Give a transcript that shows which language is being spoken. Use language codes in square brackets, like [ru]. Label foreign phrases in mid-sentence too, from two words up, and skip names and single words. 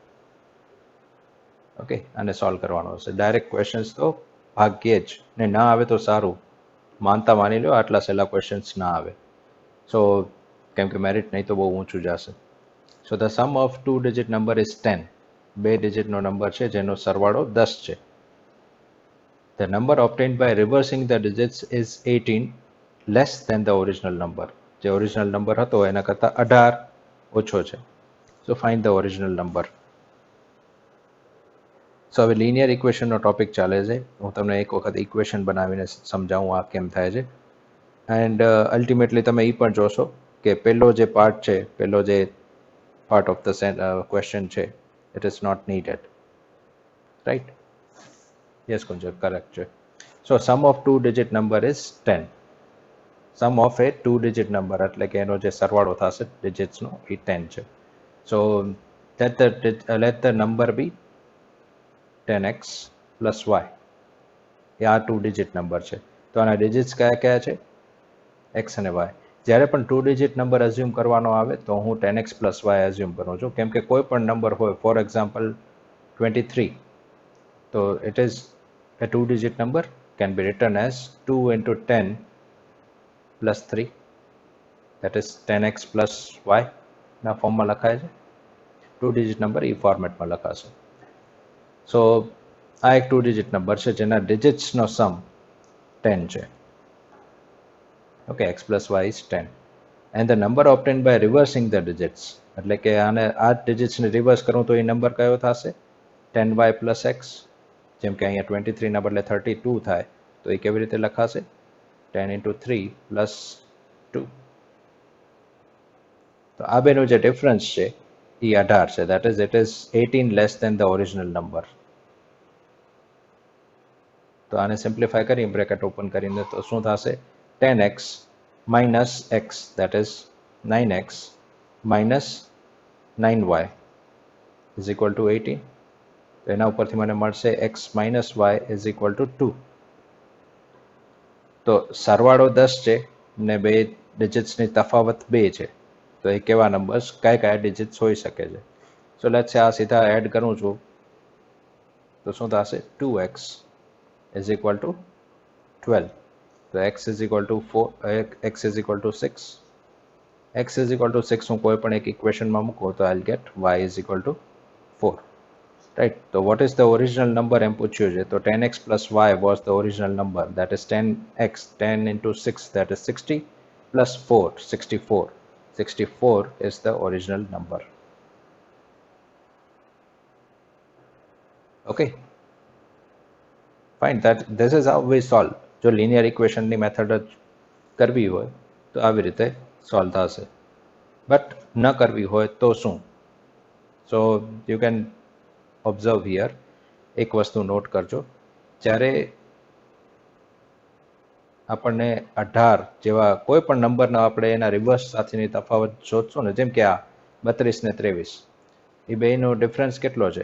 [gu] ઓકે, અને સોલ્વ કરવાનું હશે. [en] direct questions [gu] તો ભાગ્યે જ, ને ના આવે તો સારું, માનતા માની લો આટલા સહેલા ક્વેશ્ચન્સ ના આવે. સો કેમ કે મેરિટ નહીં તો બહુ ઊંચું જશે. [en] So the sum of 2 digit number is 10. [gu] 2 ડિજિટનો નંબર છે જેનો સરવાળો 10 છે. [en] The number obtained by reversing the digits is 18 less than the original number. [gu] જે ઓરિજિનલ નંબર હતો એના કરતાં 18 ઓછો છે. [en] So find the original number. [gu] સો હવે [en] linear equation [gu] ટોપિક ચાલે છે. હું તમને એક વખત ઇક્વેશન બનાવીને સમજાવું આ કેમ થાય છે. [en] And ultimately [gu] તમે એ પણ જોશો કે પહેલો જે પાર્ટ છે, પહેલો જે [en] part of the question [gu] છે, [en] it is not needed. [gu] રાઈટ? યસ કુંજર, કરેક્ટ છે. [en] So sum of 2 digit number is 10. sum of a 2 digit number [gu] એટલે કે એનો જે સરવાળો થશે ડિજિટ્સનો એ 10 છે. [en] સો let the number be 10x plus y. [gu] એ આ [en] 2 digit number [gu] છે. તો આના ડિજિટ્સ કયા કયા છે? એક્સ અને વાય. જ્યારે પણ [en] 2 digit number [gu] અઝ્યુમ કરવાનો આવે તો હું [en] 10x plus y [gu] અઝ્યુમ કરું છું, કેમ કે કોઈ પણ નંબર હોય, [en] for example 23, [gu] તો [en] it is a 2 digit number, can be written as 2 into 10 plus 3, that is 10x plus y [gu] ના ફોર્મમાં લખાય છે. [en] 2 digit number [gu] એ ફોર્મેટમાં લખાશે. સો આ એક [en] 2 digit number [gu] છે જેના ડિજિટ્સનો સમ 10 છે. ઓકે, [en] x plus y is 10. And the number obtained by reversing the digits, [gu] એટલે કે આને આ ડિજિટ્સને રિવર્સ કરું તો એ નંબર કયો થશે? [en] 10y plus x. [gu] જેમ કે અહીંયા 23 ના બદલે 32 થાય તો એ કેવી રીતે લખાશે? [en] 10 into 3 plus 2. [gu] તો આ બેનો જે ડિફરન્સ છે એ 18 છે. [en] That is it is 18 less than the original number. [gu] તો આને સિમ્પ્લિફાય કરી બ્રેકેટ ઓપન કરીને તો શું થશે? [en] 10x minus x, that is 9x minus 9y is equal to 18. [gu] તો એના ઉપરથી મને મળશે [en] x minus y is equal to 2. [gu] તો સરવાળો 10 છે ને બે ડિજિટ્સની તફાવત 2 છે. તો એ કેવા નંબર્સ, કયા કયા ડિજિટ્સ હોઈ શકે છે? [en] So let's say [gu] આ સીધા એડ કરું છું તો શું થશે? [en] 2x is equal to 12. તો x is equal to 4, x is equal to 6. x is equal to 6 [gu] હું કોઈ પણ એક ઇક્વેશનમાં મૂકું તો [en] I'll get y is equal to 4. Right? So what is the original number [gu] એમ પૂછ્યું છે. [en] તો 10x plus y was the original number. That is 10x, 10 into 6, that is 60, plus 4, 64. 64 is the original number. Okay? Fine. This is how we solve. [gu] જો [en] linear equation [gu] ની મેથડ જ કરવી હોય તો આવી રીતે સોલ્વ થશે. બટ ન કરવી હોય તો શું? [en] So you can observe here. [gu] એક વસ્તુ નોટ કરજો, જ્યારે આપણને 18 જેવા કોઈ પણ નંબરના આપણે એના રિવર્સ સાથેની તફાવત શોધશું ને, જેમ કે આ 32 ને 23, એ બેનો ડિફરન્સ કેટલો છે?